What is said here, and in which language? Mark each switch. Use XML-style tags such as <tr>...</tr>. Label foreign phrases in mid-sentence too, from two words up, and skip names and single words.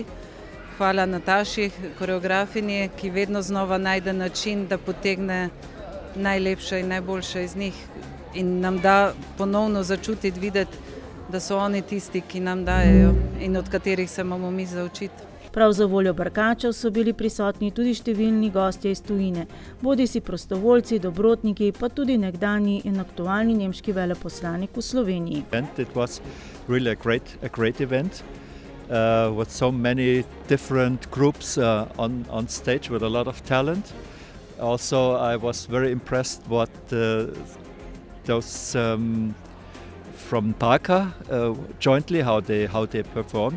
<sl>Hvala Nataši, koreografinji, ki vedno znova najde način, da potegne najlepše in najboljše iz njih in nam da ponovno začutiti, videti, da so oni tisti, ki nam dajejo in od katerih se imamo mi zaučiti. Prav za voljo Barkačev so bili prisotni tudi številni gostje iz tujine, bodisi prostovoljci, dobrotniki, pa tudi nekdanji in aktualni nemški veleposlanik v Sloveniji.</sl> <en>It was really a great event. With so many different groups on stage with a lot of talent. Also, I was very impressed what those from Barka jointly how they performed.</en>